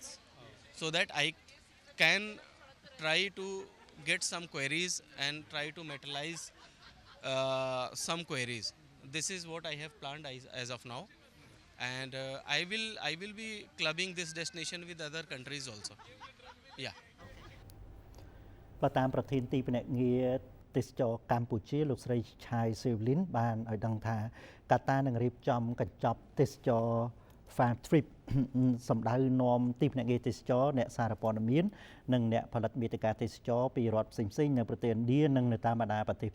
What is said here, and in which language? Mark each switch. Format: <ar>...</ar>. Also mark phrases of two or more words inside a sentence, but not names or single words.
<en>So that I can try to get some queries and try to materialize some queries. This is what I have planned as of now, and I will be clubbing this destination with other countries also. Yeah.</en> <km>តាមប្រធានទីភ្នាក់ងារទេសចរកម្ពុជាលោកស្រីឆាយសេវលីនបានឲ្យដឹងថាកាតានឹងរៀបចំកញ្ចប់ទេសចរ</km> <en>Farm Trip</en> <km>សម្ដៅនាំ ទីភ្នាក់ងារទេសចរអ្នកសារព័ត៌មាននិងអ្នកផលិតមាតិកាទេសចរពីរដ្ឋផ្សេងៗនៅប្រទេសឥណ្ឌានិងនៅតាមបណ្ដាប្រទេស</km>